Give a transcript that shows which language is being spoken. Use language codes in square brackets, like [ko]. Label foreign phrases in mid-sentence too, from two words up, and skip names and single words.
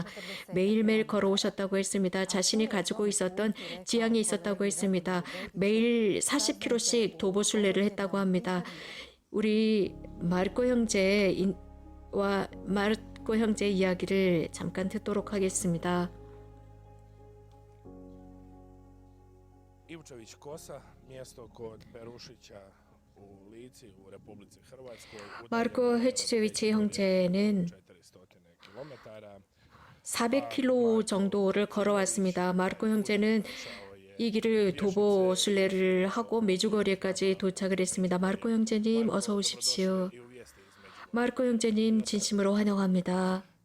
[ko] 매일매일 걸어오셨다고 했습니다. 자신이 가지고 있었던 지향이 있었다고 했습니다. 매일 40km씩 도보순례를 했다고 합니다. 우리 마르코 형제 이야기를 잠깐 듣도록 하겠습니다. [hr] Ivčević Kosa, mjesto kod Perušića u Lici u Republici Hrvatskoj. [ko] 마르코 헤치제위치 형제는 400 400km 정도를 걸어왔습니다. 마르코 형제는 이 길을 도보 순례를 하고 메주거리까지 도착을 했습니다. 마르코 형제님 어서 오십시오. 마르코 형제님 진심으로 환영합니다.